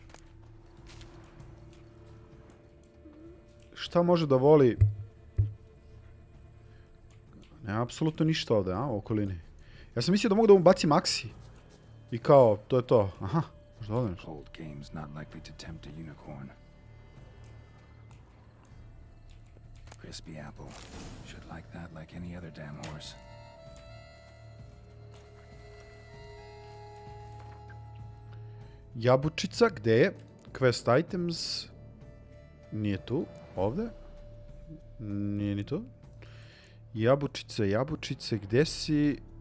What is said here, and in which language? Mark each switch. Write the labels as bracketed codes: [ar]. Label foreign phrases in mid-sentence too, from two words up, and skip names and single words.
[bs] Šta može da voli? Nema apsolutno ništa ovdje, u okolini. Ja sam mislio da mogu da mu bacim aksi. I kao, to je to. Aha, možda ovdje nešto. [en] Old game's not likely to tempt a unicorn. Crispy apple. Should like that like any other damn horse. [bs] Jabučica, gdje je? [en] Quest items. [bs] Nije tu. Ovdje. Nije ni tu. Jabučice, gdje si?